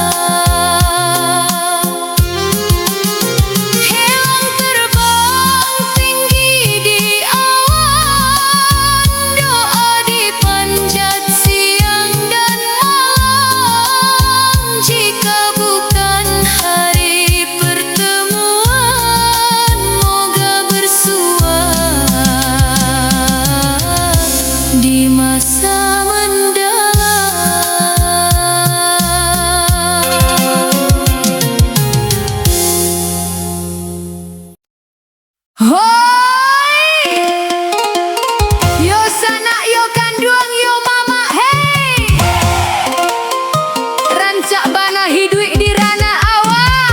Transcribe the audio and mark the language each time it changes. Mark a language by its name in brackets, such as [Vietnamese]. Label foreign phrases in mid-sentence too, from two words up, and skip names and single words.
[Indonesian] Helang terbang tinggi di awan, doa dipanjat siang dan malam. Jika bukan hari pertemuan, moga bersua di masa mendalam. Hoi! [Minangkabau] Yo sanak yo kanduang yo mama hey! Rancak bana hidup di rana awak.